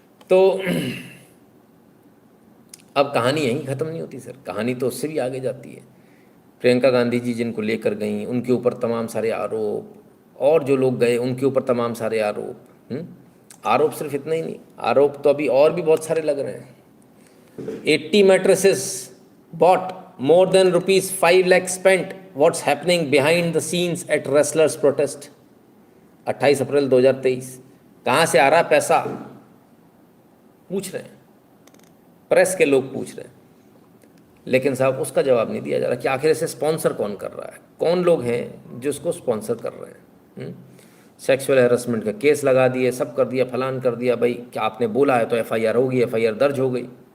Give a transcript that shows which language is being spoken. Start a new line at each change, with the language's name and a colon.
Hindi: तो अब कहानी यहीं ख़त्म नहीं होती सर, कहानी तो उससे भी आगे जाती है। प्रियंका गांधी जी जिनको लेकर गई, उनके ऊपर तमाम सारे आरोप, और जो लोग गए उनके ऊपर तमाम सारे आरोप। आरोप सिर्फ इतना ही नहीं, आरोप तो अभी और भी बहुत सारे लग रहे हैं।
English: 80 mattresses bought, more than ₹5 lakh spent. What's happening behind the scenes at wrestlers protest?
Hindi: 28 अप्रैल 2023। कहाँ से आ रहा पैसा? पूछ रहे हैं, प्रेस के लोग पूछ रहे हैं। लेकिन साहब उसका जवाब नहीं दिया जा रहा कि आखिर इसे स्पॉन्सर कौन कर रहा है, कौन लोग हैं जो इसको स्पॉन्सर कर रहे हैं। सेक्सुअल हैरेसमेंट का केस लगा दिए, सब कर दिया, फलान कर दिया। भाई क्या आपने बोला है तो FIR होगी, FIR दर्ज हो गई।